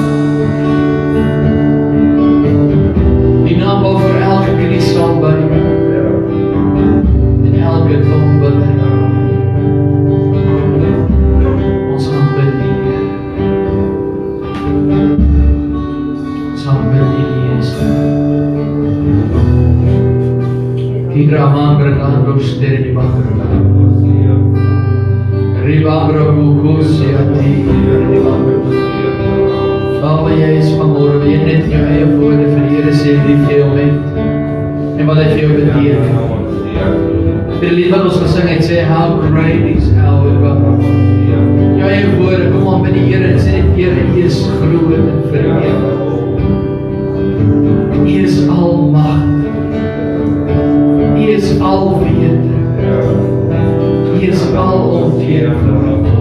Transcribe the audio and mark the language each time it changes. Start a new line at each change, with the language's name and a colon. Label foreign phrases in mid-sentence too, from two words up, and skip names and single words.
Afrikaans: Die naam wat vir elke knie sal buig en elke tong bely. Ons aanbid U, Here. Ons aanbid U, Jesus. Kigramandra kandroster di bakra. Ribambra bukusi ati di bakra. Vader, Jy is vanmôre, wil Jy net in Jou eie woorde vir die Here sê, lief Jy hom het en wat hy vir jou beteken. Die lied wat ons gesing het sê,
English: how great is our God.
Afrikaans: Jou eie woorde, kom aan by die Here en sê, Here, U is groot en verheerlik. U is almagtig. U is alwetend. U is alomteerbaar.